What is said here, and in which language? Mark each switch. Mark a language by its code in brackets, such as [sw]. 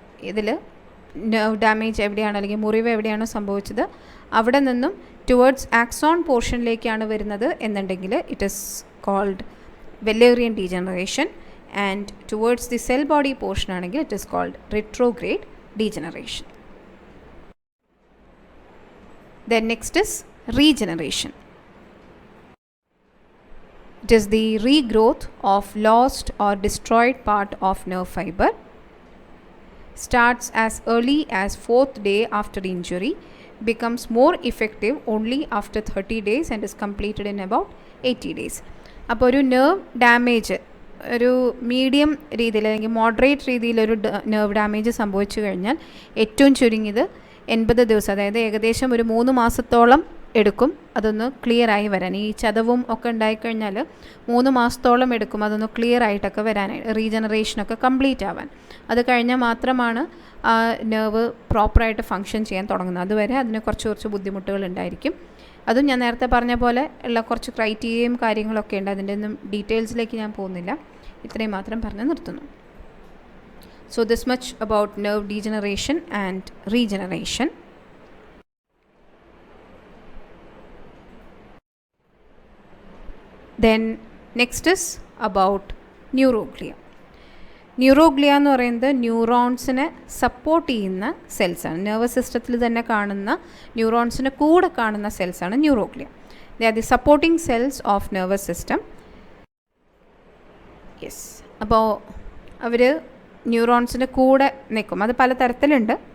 [ml] ഇതിൽ nerve damage എവിടെയാണോ അല്ലെങ്കിൽ മുറിവ് എവിടെയാണോ സംഭവിച്ചത് അവിടെ നിന്നും ടുവേർഡ്സ് ആക്സോൺ പോർഷനിലേക്കാണ് വരുന്നത് എന്നുണ്ടെങ്കിൽ [en] It is called Wallerian degeneration. And towards the cell body portion ആണെങ്കിൽ it is called retrograde degeneration. Then next is regeneration. It is the regrowth of lost or destroyed part of nerve fiber. Starts as early as 4th day after injury, becomes more effective only after 30 days and is completed in about 80 days. [ml] അപ്പോൾ ഒരു nerve damage ഒരു medium രീതിയിൽ അല്ലെങ്കിൽ moderate രീതിയിലൊരു nerve damage സംഭവിച്ചു കഴിഞ്ഞാൽ ഏറ്റവും ചുരുങ്ങിയത് 80 ദിവസം, അതായത് ഏകദേശം ഒരു 3 മാസത്തോളം എടുക്കും അതൊന്ന് ക്ലിയറായി വരാൻ. ഈ ചതവും ഒക്കെ ഉണ്ടായിക്കഴിഞ്ഞാൽ 3 മാസത്തോളം എടുക്കും അതൊന്ന് ക്ലിയർ ആയിട്ടൊക്കെ വരാനായിട്ട്, റീജനറേഷനൊക്കെ കംപ്ലീറ്റ് ആവാൻ. അത് കഴിഞ്ഞാൽ മാത്രമാണ് ആ നെർവ് പ്രോപ്പറായിട്ട് ഫങ്ഷൻ ചെയ്യാൻ തുടങ്ങുന്നത്. അതുവരെ അതിന് കുറച്ച് ബുദ്ധിമുട്ടുകൾ ഉണ്ടായിരിക്കും. അതും ഞാൻ നേരത്തെ പറഞ്ഞ പോലെ ഉള്ള കുറച്ച് ക്രൈറ്റീരിയയും കാര്യങ്ങളൊക്കെ ഉണ്ട്. അതിൻ്റെ ഒന്നും ഡീറ്റെയിൽസിലേക്ക് ഞാൻ പോകുന്നില്ല, ഇത്രയും മാത്രം പറഞ്ഞ് നിർത്തുന്നു. [en] So this much about nerve degeneration and regeneration. Then next is about neuroglia. [ml] Neuroglia എന്ന് പറയുന്നത് ന്യൂറോൺസിനെ സപ്പോർട്ട് ചെയ്യുന്ന സെൽസാണ്. നെർവസ് സിസ്റ്റത്തിൽ തന്നെ കാണുന്ന ന്യൂറോൺസിൻ്റെ കൂടെ കാണുന്ന സെൽസാണ് neuroglia. [en] They are the supporting cells of nervous system. [ml] Yes, അപ്പോൾ അവർ ന്യൂറോൺസിൻ്റെ കൂടെ നിൽക്കും. അത് പല തരത്തിലുണ്ട്.